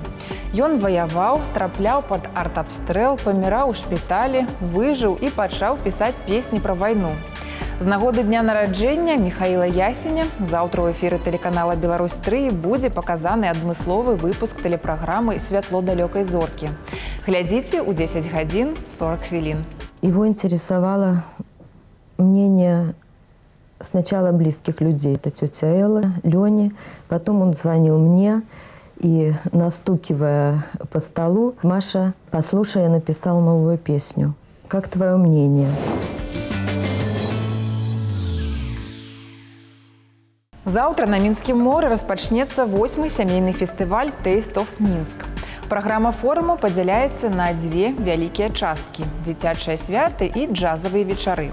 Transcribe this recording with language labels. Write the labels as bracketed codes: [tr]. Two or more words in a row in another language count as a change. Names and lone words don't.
[be] Ён ваяваў, трапляў пад артабстрэл, паміраў у шпіталі, выжыў і пачаў пісаць песні пра вайну. З нагоды дня нараджэння Міхаіла Ясеня заўтра ў эфіры тэлеканала «Беларусь-3» будзе паказаны адмысловы выпуск тэлепраграмы «Святло далёкай зоркі». Глядзіце ў 10 гадзін 40 хвілін. [ru] Его интересовало мнение сначала близких людей. Это тетя Элла, Леня. Потом он звонил мне и, настукивая по столу: «Маша, послушай, я написал новую песню. Как твое мнение?» [be] Заўтра на Мінскім моры распачнецца 8-й сямейны фестываль «Taste of Minsk». Праграма форуму падзяляецца на дзве вялікія часткі – дзіцячыя святы і джазавыя вечары.